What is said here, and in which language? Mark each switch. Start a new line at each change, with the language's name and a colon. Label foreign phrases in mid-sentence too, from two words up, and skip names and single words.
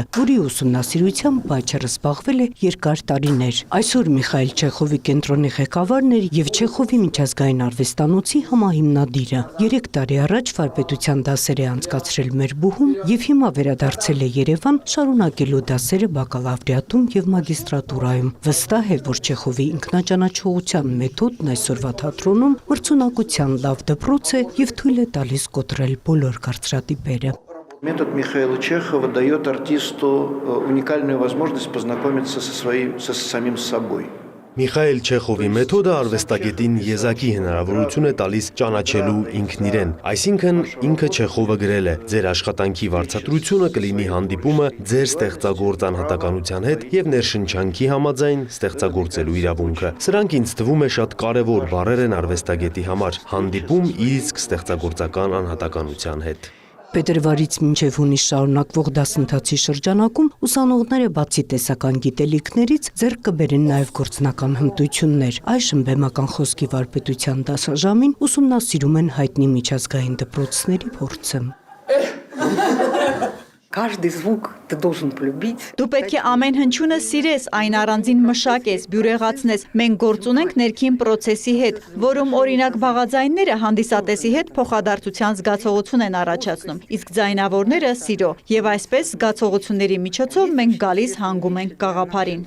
Armenian: որի ուսումնասիրությամբ Բայչերը զբաղվել է երկար տարիներ։ Այսօր Միխայիլ Չեխովի կենտրոնի ղեկավարն էր եւ Չեխովի միջազգային արվեստանոցի համահիմնադիրը։ 3 տարի առաջ վարպետության դասեր է անցկացրել մեր բուհում եւ հիմա վերադարձել է Երևան շարունակելու դասերը բակալավրիատում եւ մագիստրատուրայում։ Վստահ է, որ Չեխովի ինքնաճանաչողության մեթոդն այսօրվա թատրոնում մրցունակության լավ դպրոց է եւ թույլ է տալիս կոտրել բոլոր կարծրատիպերը։
Russian: Метод Михаила Чехова дает артисту уникальную возможность познакомиться со самим собой.
Armenian: Միխայիլ Չեխովի մեթոդը արվեստագետին եզակի հնարավորություն է տալիս ճանաչելու ինքն իրեն, այսինքն ինքը Չեխովը գրել է. ձեր աշխատանքի վարձատրությունը կլինի հանդիպումը ձեր ստեղծագործ անհատականության հետ եւ ներշնչանքի համաձայն ստեղծագործելու իրավունքը։ Սրանք ինձ թվում է շատ կարեւոր բառեր են արվեստագետի համար, հանդիպում իր իսկ ստեղծագործական անհատականության հետ։ Փետրվարից մինչև հունիս շարունակվող դասընթացի շրջանակում ուսանողները բացի տեսական գիտելիքներից ձեռք կբերեն նաև գործնական հմտություններ։ Այժմ բեմական խոսքի վարպետության դասաժամին ուսումնասիրում են հայտնի միջազգային դպրոցների փորձը։
Russian: Каждый звук ты должен полюбить.
Armenian: Դու պետք է ամեն հնչյունը սիրես, այն առանձին մշակես, բյուրեղացնես։ Մենք գործ ունենք ներքին պրոցեսի հետ, որում օրինակ բաղաձայնները հանդիսատեսի հետ փոխադարձության զգացողություն են առաջացնում, իսկ ձայնավորները սիրո, եւ այսպես զգացողությունների միջոցով մենք գալիս հանգում ենք գաղափարին։